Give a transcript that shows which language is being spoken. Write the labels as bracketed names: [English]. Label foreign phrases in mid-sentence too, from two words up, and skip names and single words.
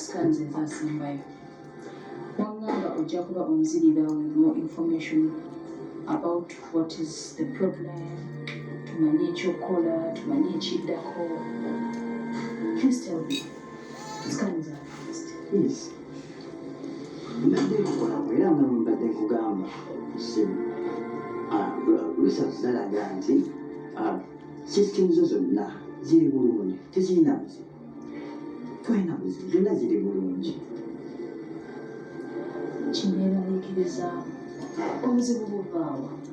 [Ganda] nze nzasimbayo. Wangamba ojja kuba onzirira [English] with more information about what is the problem, [Ganda] tumanye ekyokukola, tumanye ekiddako. [English] Please tell me. Nzikanyiza first. Yes. [Ganda] Mbadde nkukola era nga mbadde nkugamba essimu. Research zalaga nti system zo zonna ziri bulungi, tezirina buzibu. Tolina buzibu, zonna ziri bulungi. Kineeraliikiriza obuzibu buvaawa.